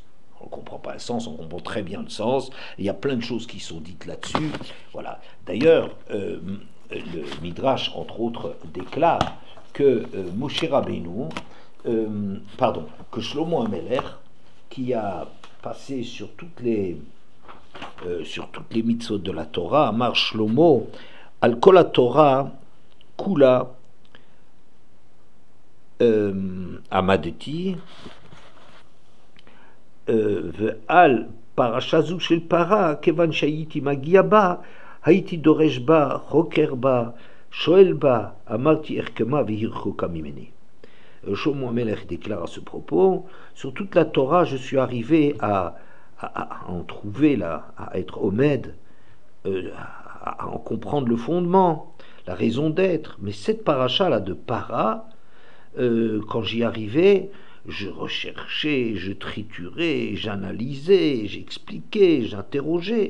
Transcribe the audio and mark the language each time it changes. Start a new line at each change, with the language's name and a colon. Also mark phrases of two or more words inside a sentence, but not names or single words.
French: On ne comprend pas le sens, on comprend très bien le sens. Il y a plein de choses qui sont dites là-dessus. Voilà. D'ailleurs, le Midrash, entre autres, déclare que Moshe Rabbeinu, que Shlomo HaMelech, qui a passé sur toutes les mitzvot de la Torah,
Hebrew: אמר שלמה, על כל תורה, כולה, Amadeti, ועל פרשה זו של פרה, כיוון שהייתי מגיע בה, הייתי דורש בה, חוקר בה, שואל בה, אמרתי איך כמה והיא רחוקה ממני.
French: Shlomo HaMelech déclare à ce propos, sur toute la Torah, je suis arrivé à en trouver là, à être homède, à en comprendre le fondement, la raison d'être. Mais cette paracha là de para, quand j'y arrivais, je recherchais, je triturais, j'analysais, j'expliquais, j'interrogeais.